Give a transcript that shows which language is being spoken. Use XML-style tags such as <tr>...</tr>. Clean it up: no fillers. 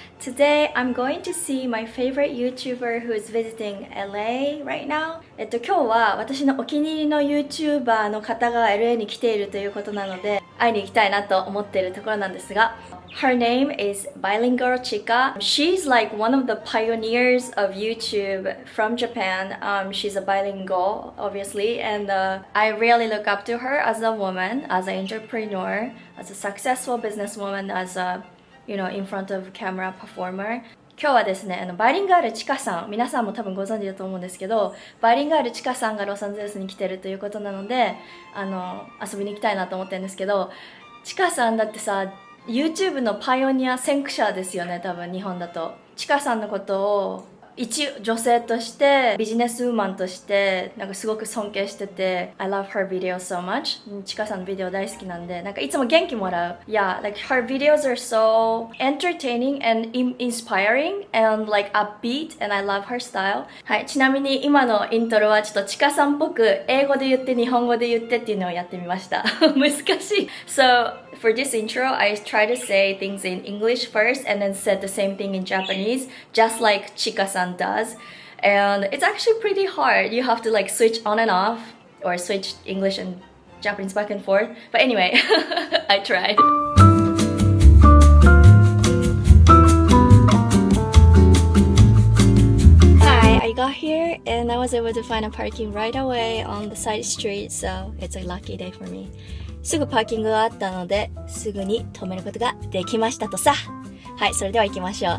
<en>Today, I'm going to see my favorite YouTuber who is visiting LA right now.</en> <ja>今日は私のお気に入りの YouTuber の方が LA に来ているということなので、会いに行きたいなと思っているところなんですが、</ja> <en>Her name is Bilingual Chica. She's like one of the pioneers of YouTube from Japan. She's a bilingual, obviously, and I really look up to her as a woman, as an entrepreneur, as a successful businesswoman, as a, in front of camera performer.</en> <ja>今日はですね、バイリンガールチカさん、皆さんも多分ご存知だと思うんですけど、バイリンガールチカさんがロサンゼルスに来てるということなので、遊びに行きたいなと思ってるんですけど、チカさんだってさ、YouTube のパイオニア先駆者ですよね、多分日本だと。チカさんのことを一女性としてビジネスウーマンとしてなんかすごく尊敬してて</ja> <en>I love her videos so much.</en> <ja>チカさんのビデオ大好きなんでなんかいつも元気もらう。</ja> <en>Yeah, like her videos are so entertaining and inspiring and like upbeat and I love her style.</en> <ja>はい、ちなみに今のイントロはちょっとチカさんっぽく英語で言って日本語で言ってっていうのをやってみました。難しい。</ja> <en>So for this intro, I try to say things in English first and then said the same thing in Japanese, just like Chika-san does. And it's actually pretty hard. You have to like switch on and off or switch English and Japanese back and forth. But anyway, I tried. Hi, I got here and I was able to find a parking right away on the side street, so it's a lucky day for me.</en> <ja>すぐパーキングがあったので、すぐに止めることができましたとさ。はい、それでは行きましょう。</ja>